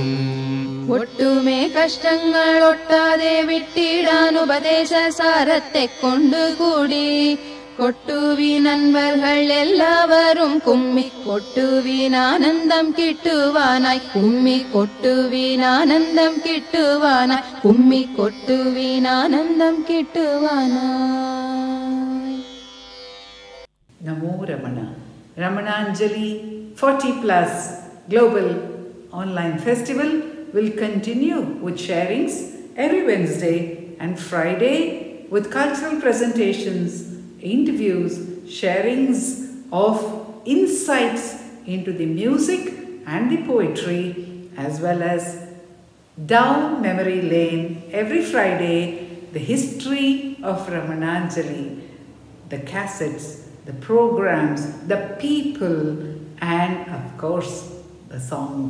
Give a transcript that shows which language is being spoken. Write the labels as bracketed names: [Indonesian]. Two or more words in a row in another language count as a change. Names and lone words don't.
[Malayalam] ഒട്ടുമേ കഷ്ടങ്ങൾ ഒട്ടാതെ വിട്ടിടാൻ ഉപദേശസാരത്തെ കൊണ്ടുകൂടി കൊട്ടുവിൻ നൻപர்கள் എല്ലാവരും കുമ്മി കൊട്ടുവിനാനന്ദം കിട്ടുവാനായി കുമ്മി കൊട്ടുവിനാനന്ദം കിട്ടുവാനായി കുമ്മി കൊട്ടുവിനാനന്ദം കിട്ടുവാനായി. [Sanskrit] Namo Ramana. [English] Ramananjali 40 Plus Global Online Festival will continue with sharings every Wednesday and Friday with cultural presentations, interviews, sharings of insights into the music and the poetry, as well as down memory lane every Friday, the history of Ramananjali, the cassettes, the programs, the people, and of course the songs.